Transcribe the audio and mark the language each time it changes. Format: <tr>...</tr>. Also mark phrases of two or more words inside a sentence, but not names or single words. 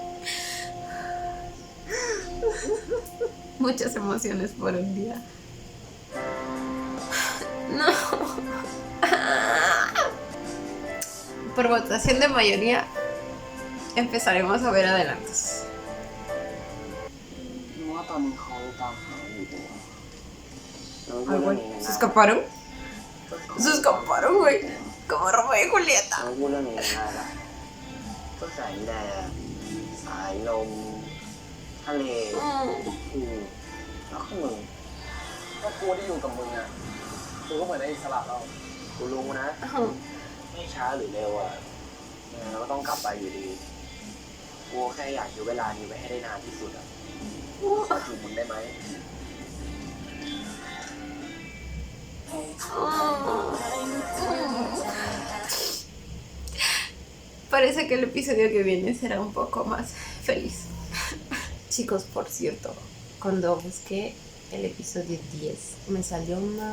<es>Muchas emociones por un día. No. Por votación de mayoría, empezaremos a ver adelantos.</es> <th>ว่าตอนนี้เขาตามหาอยู่ตัวเราไม่พู</th> <es>Ay,</es> <th>ดเรื่อง</th> <es>güey,</es> <th>นี้</th> <es>¿se</es> <th>นะ</th> <es>escaparon? Se escaparon, güey. Como Romeo y Julieta.</es> <th>เราไม่พูดเรื่องนี้นะได้ก็สายแดดสายลมทะเลแล้วก็มึง ก็กูที่อยู่กับมึงอ่ะกูก็เหมือนได้อิสระเรา กูรู้นะไม่ช้าหรือเร็วอ่ะยังไงเราก็ต้องกลับไปอยู่ดีกูแค่อยากอยู่เวลานี้ไว้ให้ได้นานที่สุดอ่ะขอจูบมึงได้ไหม</th> <es>Parece que el episodio que viene será un poco más feliz. Chicos, por cierto, cuando busqué el episodio 10, me salió una...</es>